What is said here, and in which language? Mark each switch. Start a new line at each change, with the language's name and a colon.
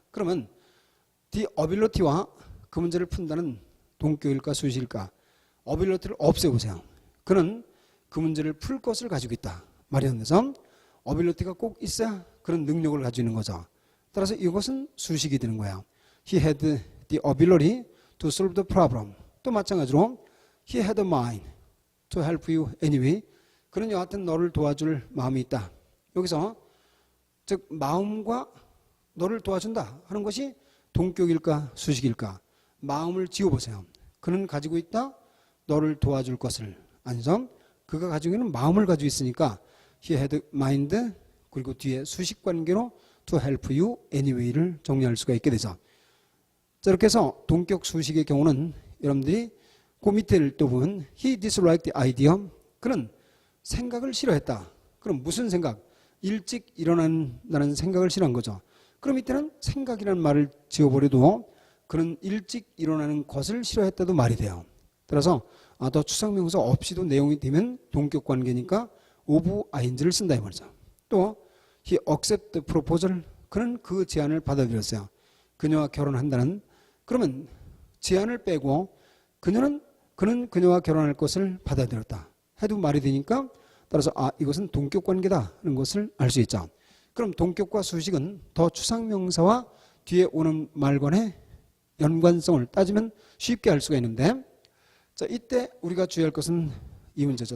Korean: 그러면
English: the ability
Korean: 와 그 문제를 푼다는 동격일까 수식일까? ability를 없애보세요. 그는 그 문제를 풀 것을 가지고 있다. 말이 안 돼서 ability가 꼭 있어야 그런 능력을 가지고 있는 거죠. 따라서 이것은 수식이 되는 거예요.
English: He had the ability to solve the problem. 또 마찬가지로 He had a mind to help you anyway.
Korean: 그는 여하튼 너를 도와줄 마음이 있다. 여기서 즉 마음과 너를 도와준다 하는 것이 동격일까 수식일까? 마음을 지어보세요. 그는 가지고 있다. 너를 도와줄 것을. 아니죠. 그가 가지고 있는 마음을 가지고 있으니까
English: He had mind
Korean: 그리고 뒤에 수식 관계로
English: to help you anyway
Korean: 를 정리할 수가 있게 되죠. 자, 이렇게 해서 동격 수식의 경우는 여러분들이 그 밑에를 또 보면
English: He disliked the idea.
Korean: 그는 생각을 싫어했다. 그럼 무슨 생각? 일찍 일어난다는 생각을 싫어한 거죠. 그럼 이때는 생각이라는 말을 지워버려도 그는 일찍 일어나는 것을 싫어했다도 말이 돼요. 따라서 더 추상명사 없이도 내용이 되면 동격 관계니까 of ing를 쓴다 이 말이죠.
English: 또 he accept the proposal.
Korean: 그는 그 제안을 받아들였어요. 그녀와 결혼한다는. 그러면 제안을 빼고 그는 그녀와 결혼할 것을 받아들였다. 해도 말이 되니까 따라서 이것은 동격 관계다 하는 것을 알 수 있죠. 그럼 동격과 수식은 더 추상명사와 뒤에 오는 말 간의 연관성을 따지면 쉽게 알 수가 있는데 자, 이때 우리가 주의할 것은 이 문제죠.